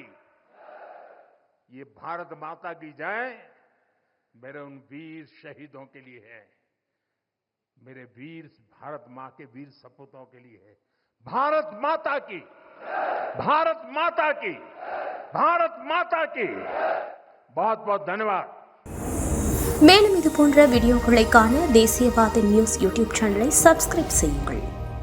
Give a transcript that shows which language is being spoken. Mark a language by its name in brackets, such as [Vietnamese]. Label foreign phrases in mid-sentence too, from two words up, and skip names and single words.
[Hindi] ये भारत माता की जय मेरे उन वीर शहीदों के लिए है, मेरे वीर भारत मां के वीर सपूतों के लिए है। भारत माता की, भारत माता की, भारत माता की। बहुत बहुत धन्यवाद। [Tamil] மேலும் இது போன்ற வீடியோக்களை காண தேசியவாத நியூஸ் [English] YouTube channel [Tamil] சப்ஸ்கிரைப் செய்யுங்கள்.